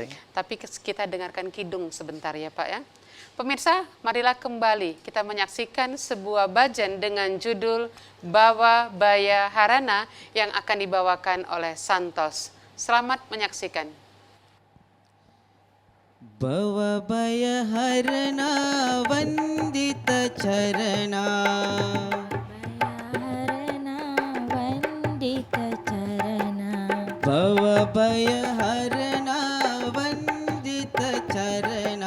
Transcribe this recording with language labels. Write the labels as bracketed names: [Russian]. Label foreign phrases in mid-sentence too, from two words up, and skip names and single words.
[Indonesian] Tapi kita dengarkan kidung sebentar ya, Pak ya. Pemirsa, marilah kembali kita menyaksikan sebuah bhajan dengan judul Bawa Baya Harana yang akan dibawakan oleh Santos. Selamat menyaksikan. [Sanskrit] Bawa baya harana vandita charana. Harana vandita charana. Bawa baya harana vandita charana.